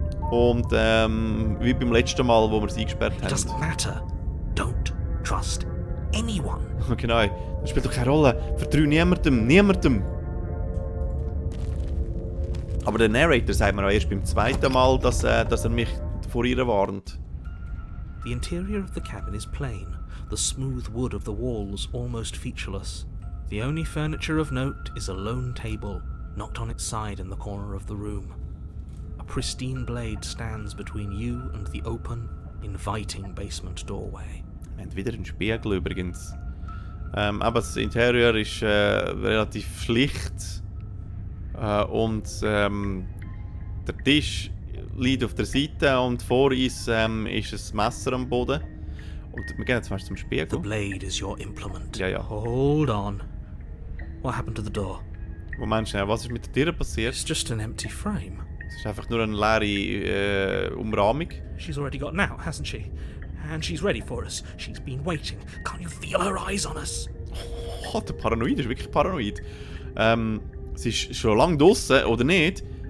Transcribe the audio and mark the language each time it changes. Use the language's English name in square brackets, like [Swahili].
[German] Wie beim letzten Mal, wo wir sie eingesperrt haben. [English] It doesn't matter. Don't trust anyone. [German] Genau. Das spielt doch keine Rolle. Vertrau niemandem. Aber der Narrator sagt mir auch erst beim zweiten Mal, dass er mich vor ihr warnt. [English] The interior of the cabin is plain. The smooth wood of the walls almost featureless. The only furniture of note is a lone table, knocked on its side in the corner of the room. A pristine blade stands between you and the open, inviting basement doorway. [German] Wir haben wieder einen Spiegel übrigens. Aber das Interieur ist relativ schlicht. Und der Tisch liegt auf der Seite und vor uns ist ein Messer am Boden. Und wir gehen jetzt mal zum Spiegel. [English] The blade is your implement. [German] Ja. [English] Hold on. What happened to the door? [German] Wo meinst du, was ist mit der Tür passiert? [English] It's just an empty frame. [German] Es ist einfach nur eine leere Umrahmung. [English] She's already gotten out, hasn't she? And she's ready for us. She's been waiting. Can't you feel her eyes on us? [German] Oh, der Paranoid ist wirklich paranoid. Sie ist schon lange draussen, oder nicht?